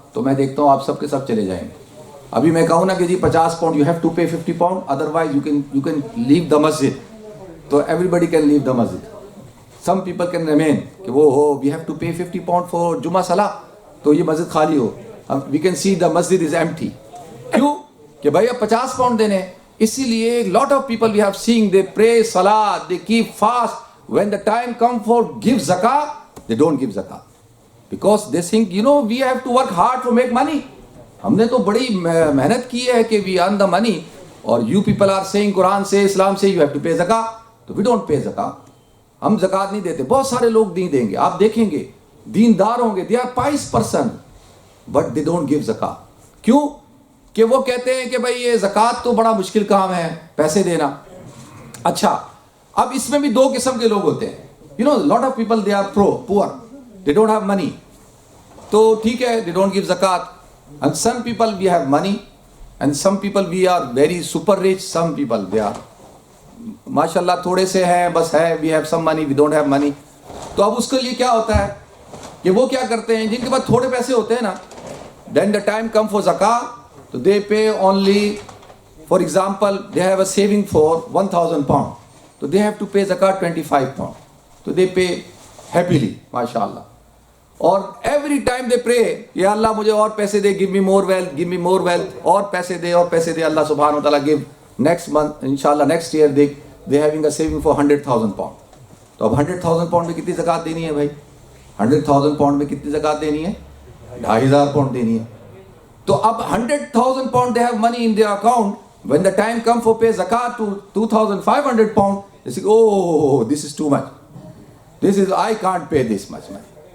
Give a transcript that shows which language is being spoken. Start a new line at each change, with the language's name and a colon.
Urdu: تو میں دیکھتا ہوں آپ سب کے سب چلے جائیں گے. ابھی میں کہوں نا کہ جی
English: 50 pound you have to pay 50 pound otherwise you can leave the مسجد، تو everybody can leave the مسجد. Some people can remain
Urdu: کہ وہ ہو
English: we have to pay 50 pound for جمعہ صلاح،
Urdu: تو یہ مسجد خالی ہو.
English: We can see the مسجد is empty.
Urdu: کیوں؟ کہ بھائی اب 50 پاؤنڈ دینے. اسی لیے
English: Lot of people we have seen they pray صلاح، they keep fast, when the time come for give zakah they don't give zakah because they think we have to work hard to make money.
Urdu: ہم نے تو بڑی محنت کی ہے کہ
English: we earn the money, اور you people are saying
Urdu: قرآن سے اسلام سے
English: you have to pay zakah, تو we don't pay zakah.
Urdu: ہم زکوٰۃ نہیں دیتے. بہت سارے لوگ نہیں دیں گے، آپ دیکھیں گے دیندار ہوں گے،
English: they are pious person but they don't give zakah.
Urdu: کیوں؟ کہ وہ کہتے ہیں کہ بھائی یہ زکوٰۃ تو بڑا مشکل کام ہے پیسے دینا. اچھا اب اس میں بھی دو قسم کے لوگ ہوتے ہیں.
English: lot of people they are poor, they don't have money,
Urdu: تو ٹھیک ہے
English: they don't give zakat. And some people we have money, and some people we are very super rich, some people they are ماشاءاللہ
Urdu: تھوڑے سے ہیں بس ہے
English: we have some money, we don't have money.
Urdu: تو اب اس کے لیے کیا ہوتا ہے کہ وہ کیا کرتے ہیں جن کے پاس تھوڑے پیسے ہوتے ہیں نا,
English: then the time come for zakah, so they pay only, for example they have a saving for 1000 pound. تو they have to pay zakat 25 pound. تو they pay happily, ماشاءاللہ.
Urdu: اور
English: every time they pray,
Urdu: یا اللہ مجھے اور پیسے دے,
English: give me more wealth, give me more wealth,
Urdu: اور پیسے دے, اور پیسے دے.
English: اللہ سبحانہ و تعالیٰ give next month, انشاءاللہ next year they having a saving for 100,000 pound.
Urdu: تو اب 100,000 pound میں کتنی زکوٰۃ دینی ہے بھائی؟ 100,000 pound میں کتنی زکوٰۃ دینی ہے؟ 2,500 pound دینی ہے.
English: تو اب 100,000 pound they have money in their account. When the time come for pay zakat to 2,500 pound, they say, oh, this is too much. I can't pay this much money.